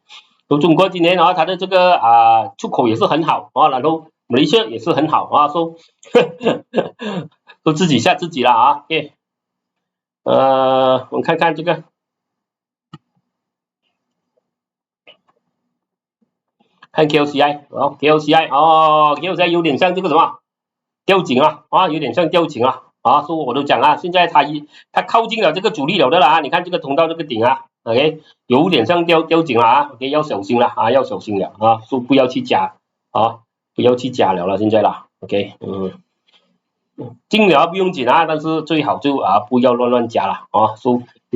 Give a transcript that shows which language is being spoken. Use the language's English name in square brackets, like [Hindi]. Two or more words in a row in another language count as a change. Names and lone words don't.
[Chinese] 中國今年它的這個出口也是很好然後馬來西亞也是很好說都自己嚇自己了OK。我們看看這個，看 KLCI，KLCI 有點像這個什麼吊頸有點像吊頸所以我都講現在它靠近了這個阻力了的啦你看這個通道這個頂OK 有點像吊頸了OK 要小心了要小心了所以不要去加不要去加了現在啦 OK 進了不用緊但是最好就不要亂加了所以有